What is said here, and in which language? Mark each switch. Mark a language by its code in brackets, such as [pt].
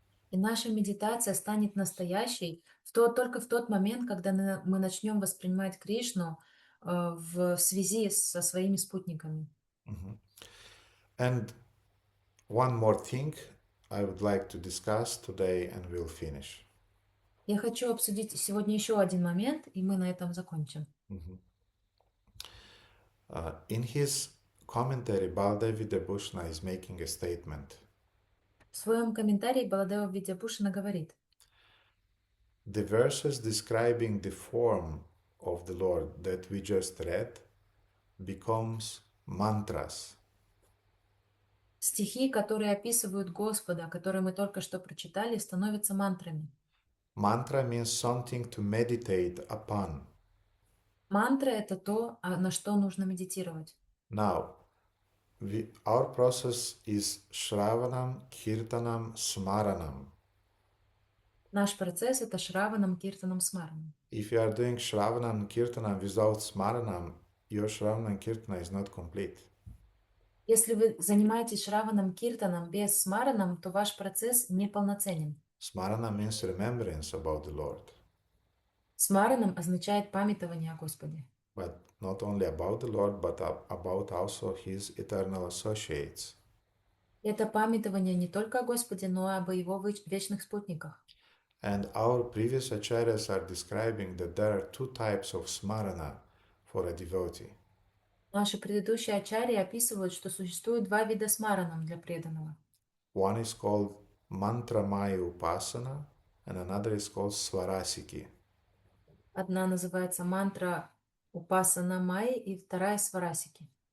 [ru] И наша медитация станет настоящей только в тот момент, когда мы начнем воспринимать Кришну в связи со своими спутниками. [en] And one more thing I would like to discuss today and we'll finish. [ru] Я хочу обсудить сегодня еще один момент, и мы на этом закончим. [en] In his commentary, Baldev Vidyabhushana is making a statement. [ru] В своем комментарии Баладева Видьябхушана говорит: [en] The verses describing the form of the Lord that we just read becomes mantras. [ru] Стихи, которые описывают Господа, которые мы только что прочитали, становятся мантрами. [en] Mantra means something to meditate upon. [ru] Мантра — это то, на что нужно медитировать. [en] Now, our process is Shravanam, Kirtanam, Smaranam. [ru] Наш процесс — это Шраванам, Киртанам, Смаранам. [en] If you are doing Shravanam, Kirtanam without Smaranam, your Shravanam, Kirtana is not complete. [ru] Если вы занимаетесь Шраванам, Киртаном без Смаранам, то ваш процесс неполноценен. [en] Smarana means remembrance about the Lord. [ru] Смаранам означает памятование о Господе. [en] But not only about the Lord, but about also his eternal associates. [ru] Это памятование не только о Господе, но и об его вечных спутниках. [en] And our previous acharyas are describing that there are two types of smarana for a devotee. [ru] Наши предыдущие ачарьи описывают, что существует два вида смаранам для преданного. [en] One is called mantramaya upasana, and another is called svarasiki. [ru] Одна называется мантра Упасана Майи, и вторая Сварасики.